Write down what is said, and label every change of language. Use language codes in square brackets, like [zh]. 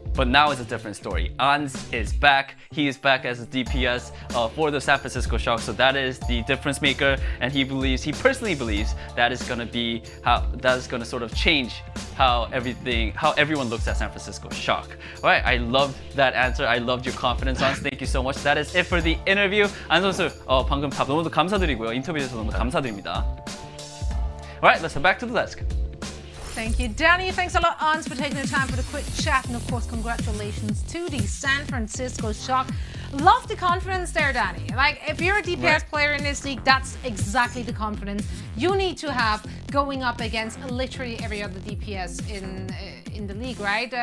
[en] But now it's a different story. Ans is back. He is back as a DPS for the San Francisco Shock. So that is the difference maker, and he personally believes that is going to sort of change how everyone looks at San Francisco Shock. All right, I loved that answer. I loved your confidence, Ans. Thank you so much. That is it for the interview. [ko] 안 선수 방금 답 너무 감사드리고요. 인터뷰에서 너무 감사드립니다. [en] All right, let's head back to the desk. Thank you, Danny. Thanks a lot, Ans, for taking the time for the quick chat. And of course, congratulations to the San Francisco Shock. Love the confidence there, Danny. Like, if you're a DPS player in this league, that's exactly the confidence you need to have going up against literally every other DPS in the league, right?